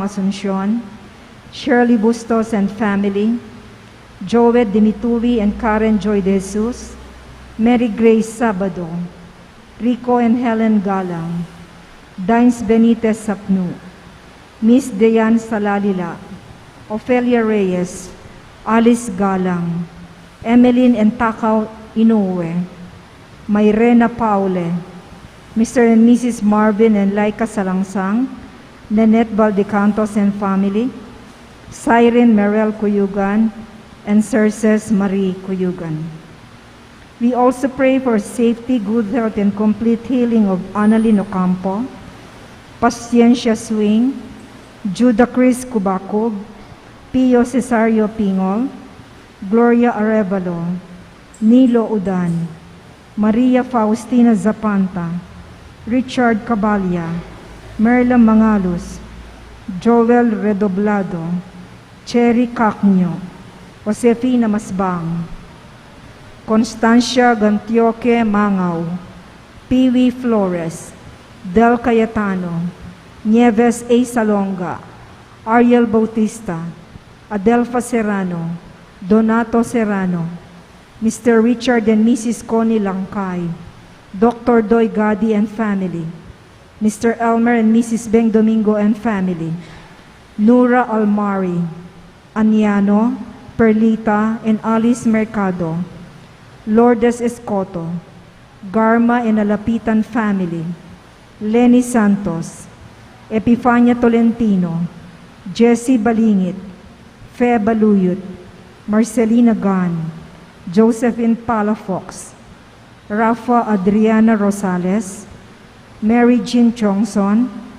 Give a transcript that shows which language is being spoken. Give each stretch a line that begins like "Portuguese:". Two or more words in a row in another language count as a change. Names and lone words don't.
English: Asuncion, Shirley Bustos and family, Joel Dimituri and Karen Joy de Jesus, Mary Grace Sabado, Rico and Helen Galang, Dines Benitez Sapnu, Miss Dayan Salalila, Ofelia Reyes, Alice Galang, Emeline and Takaw Inoue, Mayrena Paule, Mr. and Mrs. Marvin and Laika Salangsang, Nanette Valdecantos and family, Siren Merel Cuyugan, and Cerces Marie Cuyugan. We also pray for safety, good health, and complete healing of Annalyn Ocampo, Paciencia Swing, Judah Chris Kubakog, Pio Cesario Pingol, Gloria Arevalo, Nilo Udan, Maria Faustina Zapanta, Richard Cabalya, Merla Mangalos, Joel Redoblado, Cherry Cacnyo, Josefina Masbang, Constancia Gantioque Mangaw, Piwi Flores, Del Cayetano, Nieves A. Salonga, Ariel Bautista, Adelfa Serrano, Donato Serrano, Mr. Richard and Mrs. Connie Langkay, Dr. Doy Gadi and family, Mr. Elmer and Mrs. Beng Domingo and family, Nura Almari, Aniano, Perlita, and Alice Mercado, Lourdes Escoto, Garma and Alapitan family, Lenny Santos, Epifania Tolentino, Jessie Balingit, Fe Baluyot, Marcelina Gan, Josephine Palafox, Rafa Adriana Rosales, Mary Jean Chongson,